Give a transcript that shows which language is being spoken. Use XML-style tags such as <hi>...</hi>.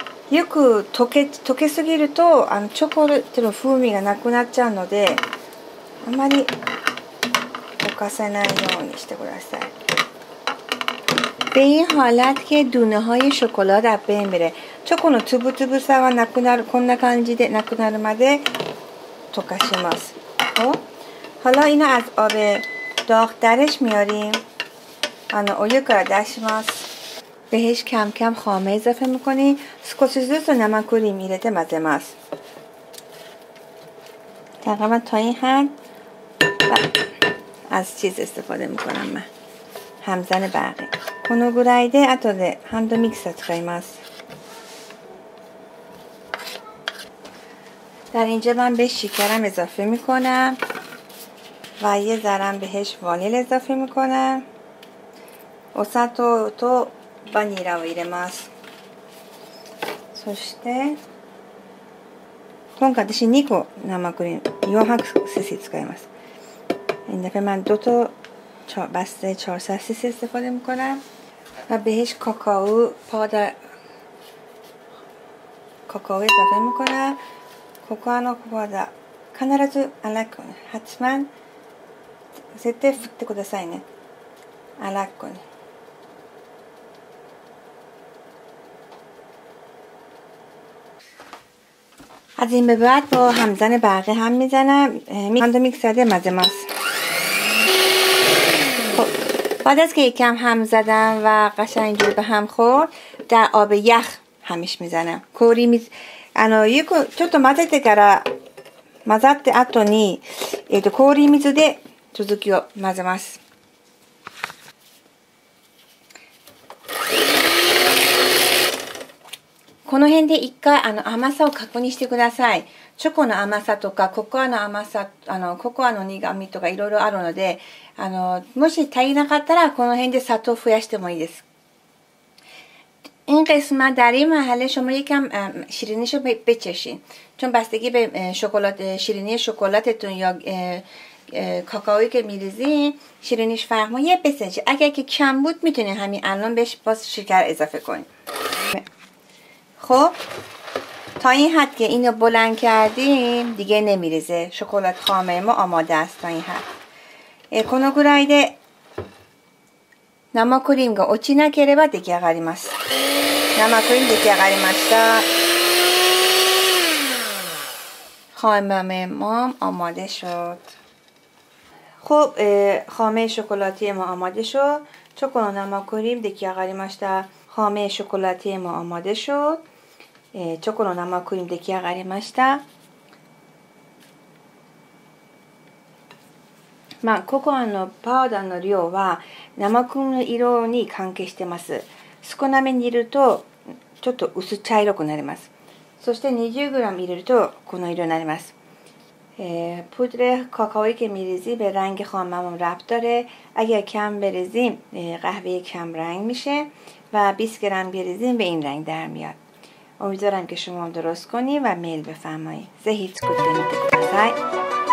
<ja>よく溶けすぎるとチョコレートの風味がなくなっちゃうので、あまり溶かせないようにしてください。</ja> <fa>به این حالت که دونه های شکلات از بین میره.</fa> <ja>チョコのつぶつぶさがなくなる、こんな感じでなくなるまで溶かします。</ja> <fa>حالا اینو از آب داغ درش میاریم.</fa> <ja>お湯から出します。</ja> <fa>بهش کم کم خامه اضافه میکنیم.</fa> <ja>少しずつ生クリーム入れて混ぜます。</ja> <fa>تقریبا تا این حد از چیز استفاده میکنم من. همزن برقی.</fa> <ja>このぐらいで後でハンドミキサー使います。</ja> <fa>در اینجا من به شکرم اضافه میکنم و یه ذرم بهش وانیل اضافه میکنم.</fa> <ja>お砂糖とバニラを入れます。そして今回私2個生クリーム 400cc 使います。</ja> <fa>این دفعه من 2 تا بسته 400cc استفاده میکنم و بهش کاکائو اضافه میکنم.</fa> <ja>ココアのパウダー必ず粗くね、</ja> <fa>حتما</fa> <ja>絶対振ってくださいね。粗くね。</ja> <fa>از این به بعد با همزن برقی هم میزنم.</fa> <ja>هاند میکسر ده混ぜます.</ja> <fa>بعد از که یکم هم زدم و قشنگ اینجوری به هم خورد، در آب یخ همش میزنم.</fa> <ja>کوریちょっと混ぜてから混ざって後に氷水で続きを混ぜます。この辺で一回甘さを確認してください。チョコの甘さとかココアの甘さ、ココアの苦味とかいろいろあるので、もし足りなかったらこの辺で砂糖増やしてもいいです。</ja> <fa>این قسمت در این مرحله شما یکم شیرینیش رو بچشین، چون بستگی به شیرینی شکلاتتون یا کاکائویی که میریزین شیرینیش فرق میکنه. یه بسنجی اگر که کم بود میتونین همین الان بهش باز شکر اضافه کنین. خب تا این حد که اینو بلند کردیم دیگه نمیریزه. شکلات خامه ما آماده است تا این حد.</fa> <ja>このぐらいで生クリームが落ちなければ出来上がります。生クリーム出来上がりました。</ja> <fa>خامه ما آماده شد. خب خامه شکلاتی ما آماده شد.</fa> <ja>チョコの生クリーム出来上がりました。</ja> <fa>خامه شکلاتی ما آماده شد.</fa> <ja>チョコの生クリーム出来上がりました。ココアのパウダーの量は生クリームの色に関係してます。少なめに入れるとちょっと薄茶色くなります。そして 20g 入れるとこの色になります。</ja> <fa>پودر کاکائویی که میریزی به رنگ خاممون ربط داره. اگر کم بریزیم قهوه کم رنگ میشه و 20 گرم بریزیم به این رنگ در میاد. امیدوارم که شما هم درست کنید و میل بفرمایید.</fa> <ja>ぜひ作ってみてください。</ja>